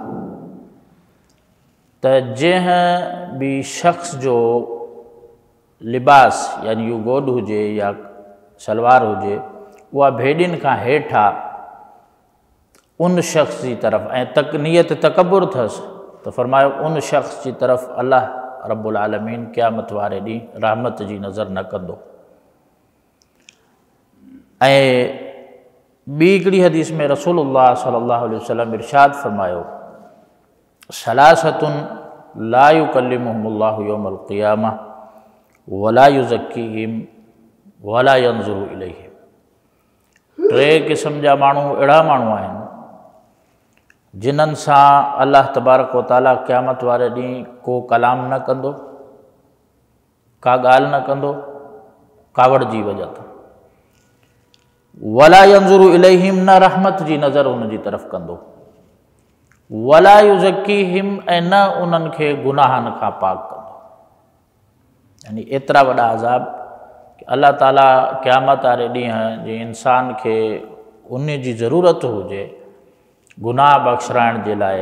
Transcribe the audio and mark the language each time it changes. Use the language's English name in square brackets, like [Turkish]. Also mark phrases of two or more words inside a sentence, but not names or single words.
[Sindhi] त जंहिं भी शख्स जो लिबास यानी यू गोड हुजे या सलवार हुजे उहा भेड़ियुनि खां हेठा उन शख्स जी तरफ़ ऐं नियत तकबुर अथसि तो फरमायो उन शख्स जी तरफ़ [Arabic] الله رب العالمين [Sindhi] क़यामत वारे ॾींहुं रहमत जी नज़र न कंदो। ऐं ॿी हिकिड़ी हदीस में [Arabic] رسول الله صلى الله عليه وسلم [Sindhi] इरशाद फरमायो [Arabic] ثلاثة لا يكلمهم الله يوم القيامة ولا يزكيهم ولا ينظر إليهم. [Sindhi] टे क़िस्म जा माण्हू अहिड़ा माण्हू आहिनि जिन्हनि सां [Arabic] الله تبارك وتعالى [Sindhi] क़यामत वारे ॾींहुं को कलाम न कंदो, का ॻाल्हि न कंदो कावड़ जी वजह तां। [Arabic] ولا ينظر إليهم, [Sindhi] न रहमत जी नज़र उन जी तरफ़ कंदो। [Arabic] ولا يزكيهم, [Sindhi] ऐं न उन्हनि खे गुनाहनि खां पाक कंदो। यानी एतिरा वॾा अज़ाब कि [Arabic] الله تعالى [Sindhi] क़यामत वारे ॾींहुं जे इंसान खे उन जी ज़रूरत हुजे गुनाह बख़्शराइण जे लाइ,